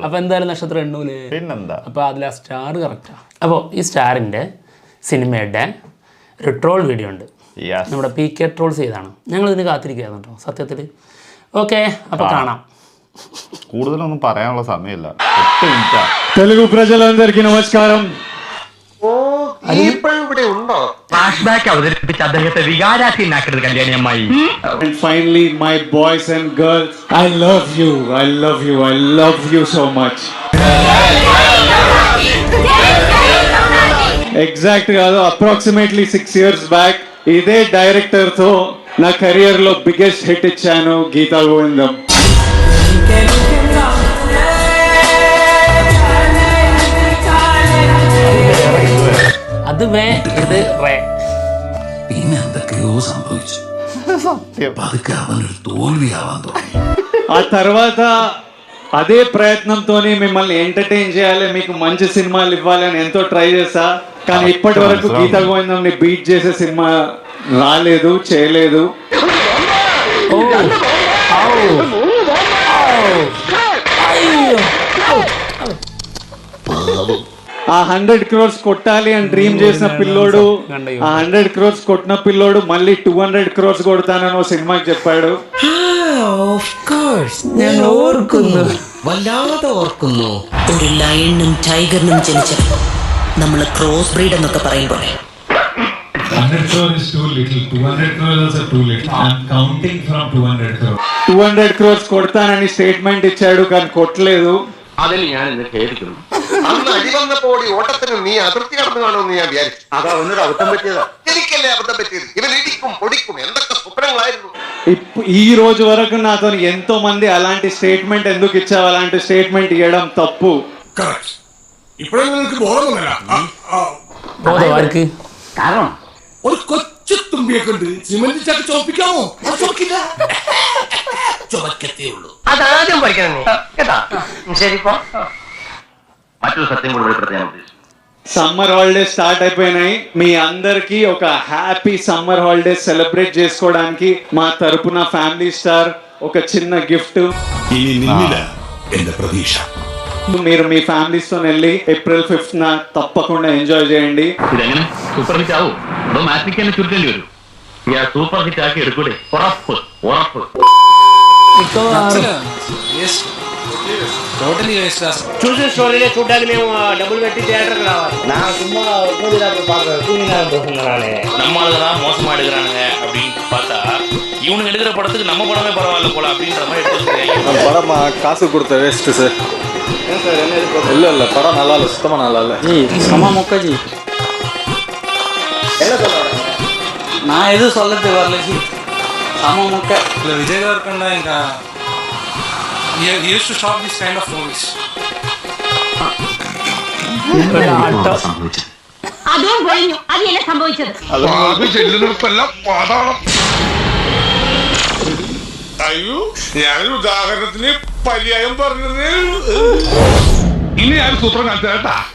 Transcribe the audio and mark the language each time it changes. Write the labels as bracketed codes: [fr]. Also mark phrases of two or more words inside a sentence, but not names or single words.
[ml] അപ്പോൾ എന്തായാലും നക്ഷത്രം എണ്ണൂല് പിന്നെന്താ. അപ്പോൾ അതിൽ ആ സ്റ്റാർ കറക്റ്റാണ്. അപ്പോൾ ഈ സ്റ്റാറിൻ്റെ സിനിമയുടെ ഒരു [en] troll video [ml] ഉണ്ട്. നമ്മുടെ PK ട്രോൾസ് ചെയ്താണ്. ഞങ്ങളിതിന് കാത്തിരിക്കുകയാണ് കേട്ടോ സത്യത്തിൽ. ഓക്കെ, അപ്പോൾ കാണാം. കൂടുതലൊന്നും പറയാനുള്ള സമയമില്ല. 8 മിനിറ്റാ. [te] తెలుగు ప్రజలందరికీ నమస్కారం. [ml] ഇവിടെ ഉണ്ടോ? [en] flash back [ml] അവതരിപ്പിച്ച് അദ്ദേഹത്തെ വികാരാധീനാക്കരുത് കല്യാണിയമ്മായി. [en] And finally my boys and girls, I love you so much. [te] ఎగ్జాక్ట్ కాదు, [en] approximately 6 years back [te] ఇదే డైరెక్టర్ తో నా కెరియర్ లో [en] biggest hit [te] ఇచ్చాను, గీతా గోవిందం. [ml] അത് വേ ഇത് റേ. പിന്നെ എന്തൊക്കെയോ സംഭവിച്ചു. പതുക്കെ അവനൊരു തോൽവിയാവാൻ തുടങ്ങി. [te] ఆ తర్వాత అదే ప్రయత్నంతోనే మిమ్మల్ని ఎంటర్టైన్ చేయాలి, మీకు మంచి సినిమాలు ఇవ్వాలని ఎంతో ట్రై చేశా. కానీ ఇప్పటి వరకు గీతా గోవిందంని బీట్ చేసే సినిమా రాలేదు, చేయలేదు. ఆ 100 crores కొట్టాలి అని డ్రీమ్ చేసిన పిల్లోడు, ఆ 100 crores కొట్టిన పిల్లోడు మళ్ళీ 200 crores కొడతానని సినిమాకి చెప్పాడు. [ml] ഞാൻ ഓർക്കുന്നു, വല്ലാതെ ഓർക്കുന്നു. ഒരു ലയണിനും ടൈഗറിനും ജനിച്ച നമ്മള് [en] cross breed [ml] എന്നൊക്കെ പറയുമ്പോൾ [en] 100 crore is too little. 200 crores is too little. I'm counting from 200 crores. [te] 200 crores కొడతానని స్టేట్మెంట్ ఇచ్చాడు, కానీ కొట్టలేదు. [ml] അതിൽ ഞാൻ ഇന്ന് ഖേദിക്കുന്നു. അന്ന് അടി വന്നപ്പോൾ ഈ ഓട്ടത്തിന് നീ അതിർത്തി കടന്നു കാണുമെന്ന് ഞാൻ വിചാരിച്ചു. അതാ ഒന്നൊരു അബദ്ധം പറ്റിയതാ. എനിക്കല്ലേ അബദ്ധം പറ്റിയത്? ഇവൻ ഇടിക്കും പൊടിക്കും എന്തൊക്കെ സ്വപ്നങ്ങളായിരുന്നു. [te] ఈ రోజు వరకు నాతో ఎంతో మంది అలాంటి స్టేట్మెంట్ ఎందుకు ఇచ్చావు, అలాంటి స్టేట్మెంట్ ఇవ్వడం తప్పు. [ml] ബോധവാർക്ക് കാരണം ഒരു കൊച്ചു തുമ്പിയെ കൊണ്ട് സിമന്റ് ചാക്ക് ചോപ്പിക്കാമോ? ചുമക്കത്തേ ഉള്ളൂ. അതാദ്യം പഠിക്കണം നീ കേട്ടാ. ശരിപ്പോ മറ്റൊരു സത്യം കൂടി വെളിപ്പെടുത്താൻ ഉദ്ദേശിച്ചു. [en] summer holidays start [te] అయిపోయినాయి. మీ అందరికి ఒక [en] happy summer holidays celebrate [te] చేసుకోవడానికి మా తరపున ఫ్యామిలీ స్టార్ ఒక చిన్న గిఫ్ట్. [ml] ഇനി നിന്നില്ല എന്റെ പ്രതീക്ഷ. [te] మీరు మీ ఫ్యామిలీస్ తో వెళ్ళి April 5th తప్పకుండా ఎంజాయ్ చేయండి. [ml] ഇതെങ്ങനെ [en] super hit [ml] ആവും? അതോ മാറ്റിക്ക് തന്നെ ചുരുക്കേണ്ടി വരും? ഞാൻ [en] super hit [ml] ആക്കി എടുക്കൂടെ? ഉറപ്പ് ഉറപ്പ്. [te] చూసిన స్టోరీనే చూడడానికి మేము డబ్బులు పెట్టి థియేటర్కి రావాలి. [ta] நான் சும்மா நம்மளுதான் மோசமா எடுக்கிறானுங்க அப்படின்னு பார்த்தா இவனுக்கு எடுக்கிற படத்துக்கு நம்ம படமே பரவாயில்ல போல அப்படின்ற மாதிரி எடுத்து படம் காசு கொடுத்த [en] waste sir. [ta] இல்ல படம் நல்லா இல்ல, சுத்தமா நல்லா இல்ல. சமா மொக்கஜி என்ன சொல்றாங்க? நான் எதுவும் சொல்லது வரல ஜி. சமா மொக்க இல்ல விஜய் இருக்கா [en] ఇంకా he used to stop this kind of movies. [ml] അതും കഴിഞ്ഞു. അതിയല്ല സംഭവിച്ചത്. അയ്യോ, ഞാനൊരു ഉദാഹരണത്തിന് പര്യായം പറഞ്ഞത്. ഇനി ഞാൻ സൂത്രം കാണിച്ചു കേട്ടാ.